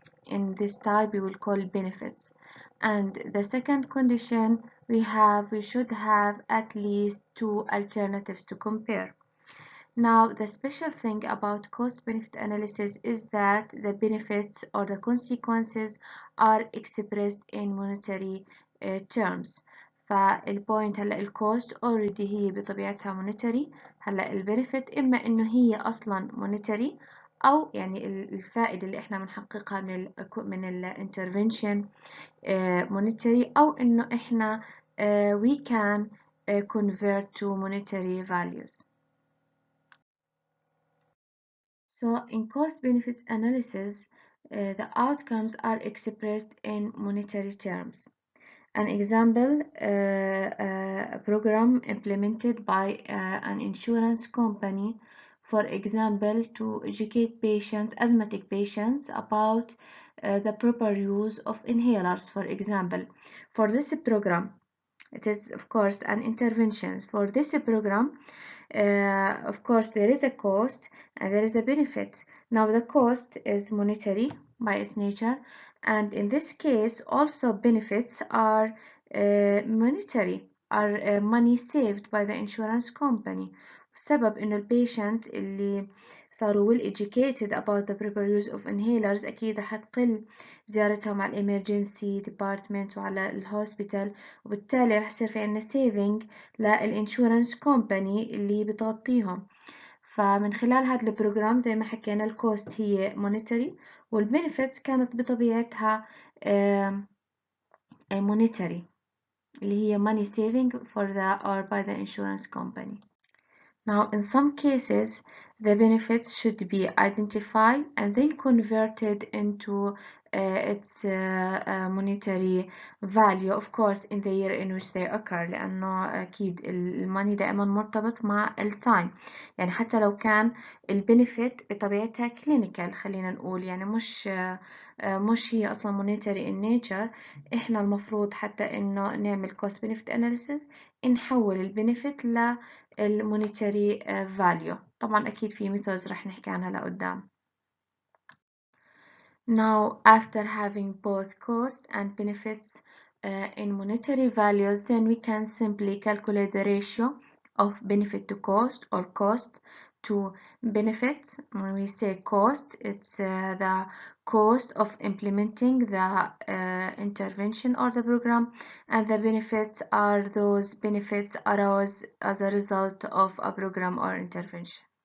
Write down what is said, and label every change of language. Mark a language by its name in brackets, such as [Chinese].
[English] In this type we will call benefits. And the second condition we should have at least two alternatives to compare. Now the special thing about cost benefit analysis is that the benefits or the consequences are expressed in monetary terms. [Arabic] فالبوينت هلا الكوست [English] already [Arabic] هي بطبيعتها monetary. هلا البنفيت اما انه هي اصلا monetary او يعني الفائدة اللي احنا بنحققها من الانترفنشن monetary او انه احنا [English] we can convert to monetary values. So in cost benefits analysis the outcomes are expressed in monetary terms. An example, a program implemented by an insurance company, for example, to educate patients, asthmatic patients, about the proper use of inhalers, for example. For this program, it is of course an intervention. For this program, of course, there is a cost and there is a benefit. Now the cost is monetary by its nature, and in this case also benefits are monetary, are money saved by the insurance company. [Arabic] بسبب إنه البيشنت اللي صاروا [English] well educated about the proper use of inhalers [Arabic] أكيد رح تقل زيارتهم على الإمرجنسي ديبارتمنت وعلى الهوسبيتال، وبالتالي رح يصير في عنا saving للإنشورنس كومباني اللي بتغطيهم. فمن خلال هذا البروجرام زي ما حكينا الكوست هي monetary والبنفيتس كانت بطبيعتها monetary اللي هي [English] money saving for the or by the insurance company. Now in some cases the benefits should be identified and then converted into its monetary value, of course in the year in which they occur، [Arabic] لأنه أكيد الماني دائما مرتبط مع التايم. يعني حتى لو كان البنفيت بطبيعتها clinical خلينا نقول، يعني مش هي أصلا [English] monetary in nature، [Arabic] إحنا المفروض حتى إنه نعمل cost benefit analysis نحول البنفيت للمونيتري value. طبعا أكيد في methods رح نحكي عنها لقدام. [English] Now after having both costs and benefits in monetary values, then we can simply calculate the ratio of benefit to cost or cost to benefits. When we say cost, it's the cost of implementing the intervention or the program, and the benefits are those benefits arose as a result of a program or intervention.